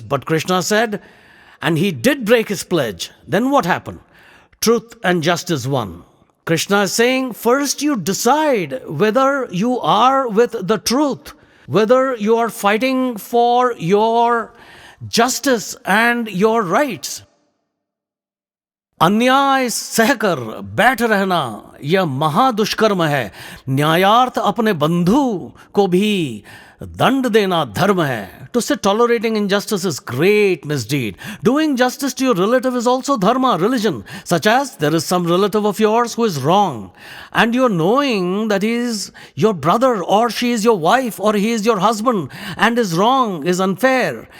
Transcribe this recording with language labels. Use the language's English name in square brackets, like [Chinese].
[English] But Krishna said, and he did break his pledge. Then what happened? Truth and justice won. Krishna is saying, first you decide whether you are with the truth, whether you are fighting for your justice and your rights. [Hindi] अन्याय सहकर बैठ रहना यह महादुष्कर्म है. न्यायार्थ अपने बंधु को भी दंड देना धर्म है. [English] To sit tolerating injustice is great misdeed. Doing justice to your relative is also dharma, religion. Such as there is some relative of yours who is wrong, and you are knowing that he is your brother or she is your wife or he is your husband and is wrong, is unfair.